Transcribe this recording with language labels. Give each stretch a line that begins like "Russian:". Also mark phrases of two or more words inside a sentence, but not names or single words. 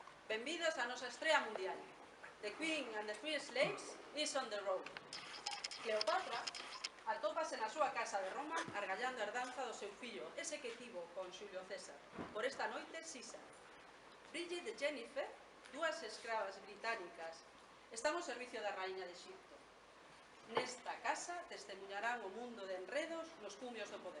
Galician: Benvidos a nosa estrea mundial.
English: The Queen and the Three Slaves is on the road.
Galician: Cleopatra atópase na súa casa de Roma argallando a herdanza do seu fillo, ese que tivo con Xulio César. Por esta noite, Sisa. Bridget e Jennifer, dúas escravas británicas, están ao servicio da raíña de Egipto. Nesta casa testemunharán o mundo de enredos nos cumios do poder.